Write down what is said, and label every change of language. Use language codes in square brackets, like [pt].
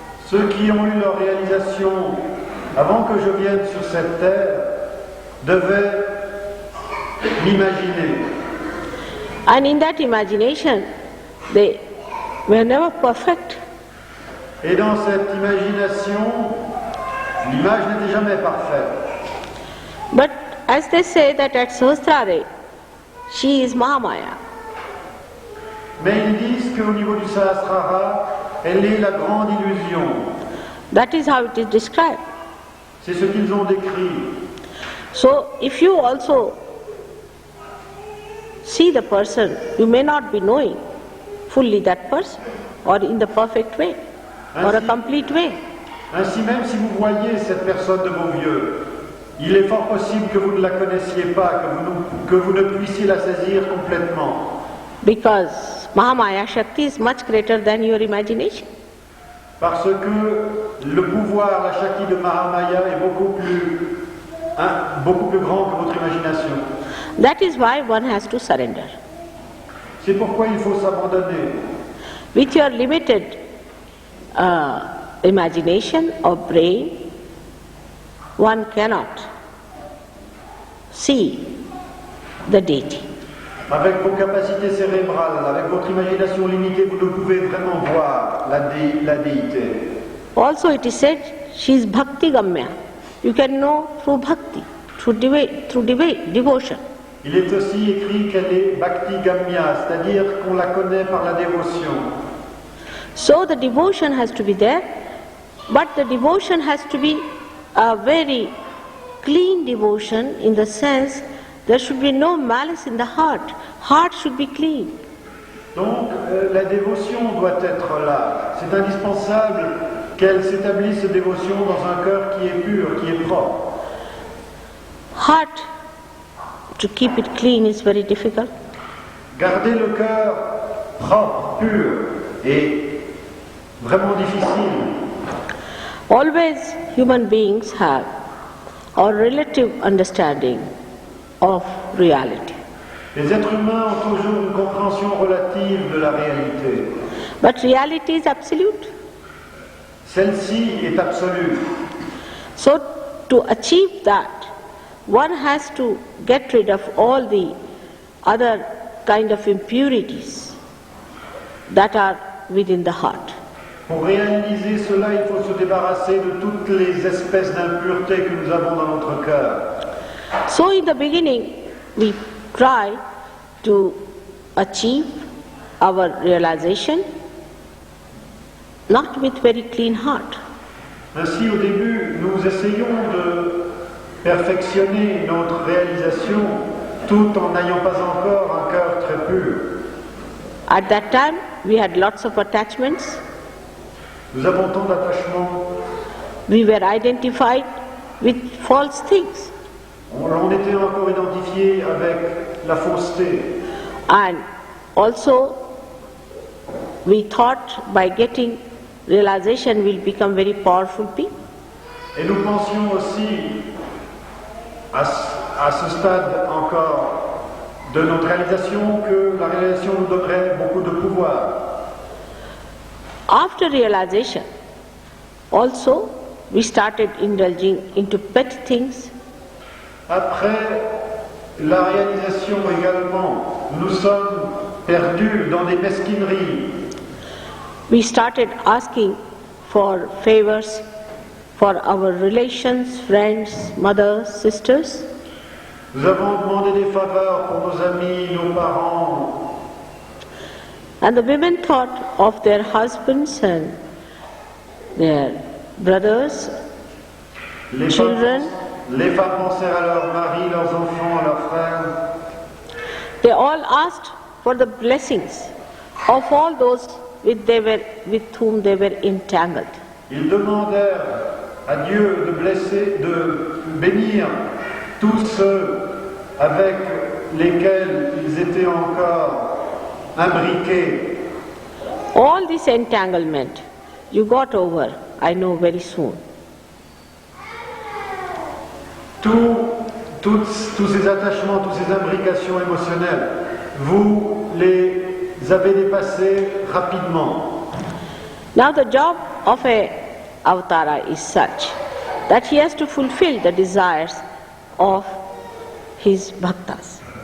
[fr] Ceux qui ont eu leur réalisation avant que je vienne sur cette terre devaient m'imaginer. [en] And in that imagination, they were never perfect. [fr] Et dans cette imagination, l'image n'était jamais parfaite. [en] But as they say that at Sahasrara, she is Mahamaya. [fr] Mais ils disent qu'au niveau du Sahasrara, elle est la grande illusion. [en] That is how it is described. [fr] C'est ce qu'ils ont décrit. [en] So if you also see the person, you may not be knowing fully that person or in the perfect way or a complete way. [fr] Ainsi, même si vous voyez cette personne de vos yeux, il est fort possible que vous ne la connaissiez pas, que vous ne puissiez la saisir complètement. [en] Because Mahamaya Shakti is much greater than your imagination. [fr] Parce que le pouvoir, la Shakti de Mahamaya est beaucoup plus grand que votre imagination. [en] That is why one has to surrender. [fr] C'est pourquoi il faut s'abandonner. [en] With your limited imagination or brain, one cannot see the deity. [fr] Avec vos capacités cérébrales, avec votre imagination limitée, vous ne pouvez vraiment voir la déité. [en] Also it is said, she is bhakti gamya. You can know through bhakti, through devotion. [fr] Il est aussi écrit qu'elle est bhakti gamya, c'est-à-dire qu'on la connaît par la dévotion. [en] So the devotion has to be there, but the devotion has to be a very clean devotion in the sense there should be no malice in the heart. Heart should be clean. [fr] Donc la dévotion doit être là. C'est indispensable qu'elle s'établisse cette dévotion dans un cœur qui est pur, qui est propre. [en] Heart, to keep it clean is very difficult. [fr] Garder le cœur propre, pur, est vraiment difficile. [en] Always human beings have a relative understanding of reality. [fr] Les êtres humains ont toujours une compréhension relative de la réalité. [en] But reality is absolute. [fr] Celle-ci est absolue. [en] So to achieve that, one has to get rid of all the other kind of impurities that are within the heart. [fr] Pour réaliser cela, il faut se débarrasser de toutes les espèces d'impuretés que nous avons dans notre cœur. [en] So in the beginning, we try to achieve our realization, not with very clean heart. [fr] Ainsi, au début, nous essayons de perfectionner notre réalisation tout en n'ayant pas encore un cœur très pur. [en] At that time, we had lots of attachments. [fr] Nous avons tant d'attachements. [en] We were identified with false things. [fr] On était encore identifiés avec la fausseté. [en] And also, we thought by getting realization we'll become very powerful people. [fr] Et nous pensions aussi, à ce stade encore de notre réalisation, que la réalisation nous donnerait beaucoup de pouvoir. [en] After realization, also we started indulging into petty things. [fr] Après la réalisation également, nous sommes perdus dans des mesquineries. [en] We started asking for favors for our relations, friends, mothers, sisters. [fr] Nous avons demandé des faveurs pour nos amis, nos parents. [en] And the women thought of their husbands and their brothers, children. [fr] Les femmes pensèrent à leurs maris, leurs enfants, à leurs frères. [en] They all asked for the blessings of all those with whom they were entangled. [fr] Ils demandèrent à Dieu de bénir tous ceux avec lesquels ils étaient encore imbriqués. [en] All this entanglement you got over, I know, very soon. [fr] Tous ces attachements, toutes ces imbrications émotionnelles, vous les avez dépassés rapidement. [en] Now the job of a avatara is such that he has to fulfill the desires of his bhaktas.